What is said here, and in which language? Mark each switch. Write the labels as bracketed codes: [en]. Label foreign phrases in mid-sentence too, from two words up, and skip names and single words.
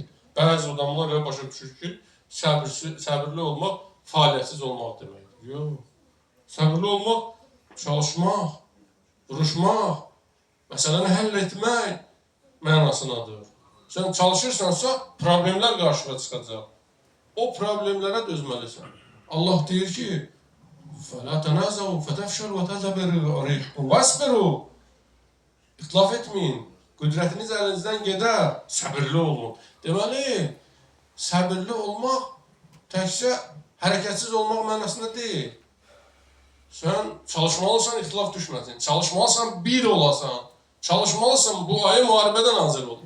[az] Bəzi adamlar elə başa düşür ki, səbirli olmaq, fəaliyyətsiz olmaq deməkdir. Yox. Səbirli olmaq, çalışmaq, vuruşmaq, məsələni həll etmək mənasındadır. Sən çalışırsansa, problemlər qarşıya çıxacaq. O problemlərə dözməlisən. Allah deyir ki, [ar] فَلَا تَنَازَوْا فَتَفْشَلُوا وَتَذَبِرُ رِيحُكُمْ وَاسْبِرُوا [az] İtlaf etməyin, qüdrətiniz əlinizdən gedər, səbirli olun. Deməli, səbirli olmaq təkcə hərəkətsiz olmaq mənasında deyil. Sən çalışmalısan, ixtilaf düşməsin. Çalışmalısan, bir olasan. Çalışmalısan, bu ayı müharibədən nazil olun.